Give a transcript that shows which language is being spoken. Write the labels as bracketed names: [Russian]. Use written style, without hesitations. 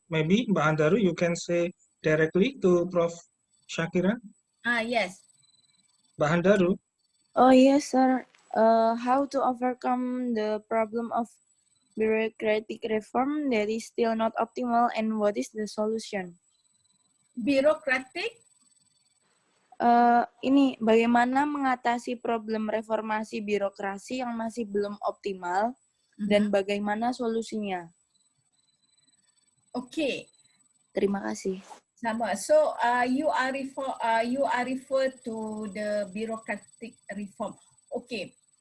[English] Maybe Mbak Handaru, you can say directly to Prof Syakiran. Yes. Mbak Handaru. Oh yes, sir. How to overcome the problem of bureaucratic reform that is still not optimal, and what is the solution? Bureaucratic? [Indonesian] Ini bagaimana mengatasi problem reformasi birokrasi yang masih belum optimal dan bagaimana solusinya? [English] Okay. [Indonesian] Terima kasih. Sama. [English] So you are refer to the bureaucratic reform. Okay.